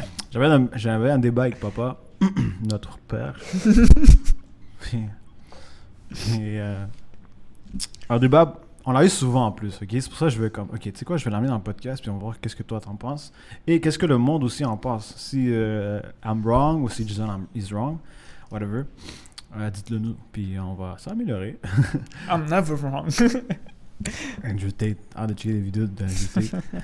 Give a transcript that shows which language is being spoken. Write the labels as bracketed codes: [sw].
[fr] J'avais un débat avec papa, notre père. Et un débat, on l'a eu souvent en plus, ok? C'est pour ça que je vais ok, tu sais quoi, je vais l'amener dans le podcast, puis on va voir qu'est-ce que toi t'en penses. Et qu'est-ce que le monde aussi en pense. [en] Si I'm wrong, [fr] ou si [en] Jason is wrong, whatever. [fr] Dites-le nous, puis on va s'améliorer. [en] I'm never wrong. [fr] Andrew Tate, hâte de checker les vidéos d'Andrew Tate.